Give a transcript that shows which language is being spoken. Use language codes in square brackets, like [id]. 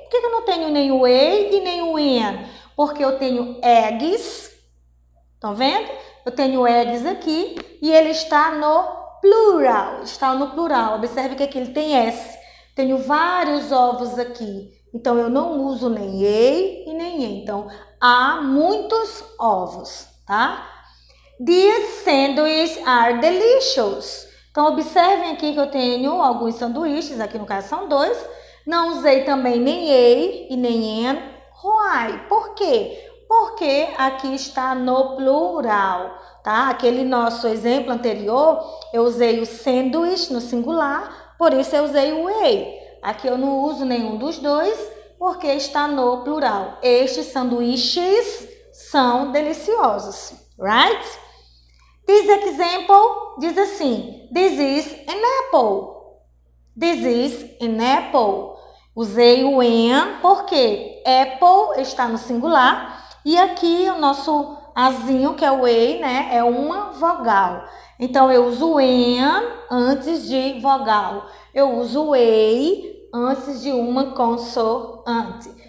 [pt] Por que eu não tenho nem o A e nem o N? Porque eu tenho eggs. Estão vendo? Eu tenho eggs aqui e ele está no plural. Está no plural. Observe que aqui ele tem S. Tenho vários ovos aqui. Então, eu não uso nem A e nem E. Então, há muitos ovos, tá? [en] These sandwiches are delicious. [pt] Então, observem aqui que eu tenho alguns sanduíches. Aqui no caso são 2. Não usei também nem A e nem N. Why? Por quê? Porque aqui está no plural, tá? Aquele nosso exemplo anterior, eu usei o sanduíche no singular, por isso eu usei o A. Aqui eu não uso nenhum dos dois, porque está no plural. Estes sanduíches são deliciosos, right? [en] This example [pt] diz assim, [en] this is an apple. This is an apple. [pt] Usei o an porque apple está no singular e aqui o nosso azinho, que é o A, né, é uma vogal. Então, eu uso o an antes de vogal. Eu uso o A antes de uma consoante.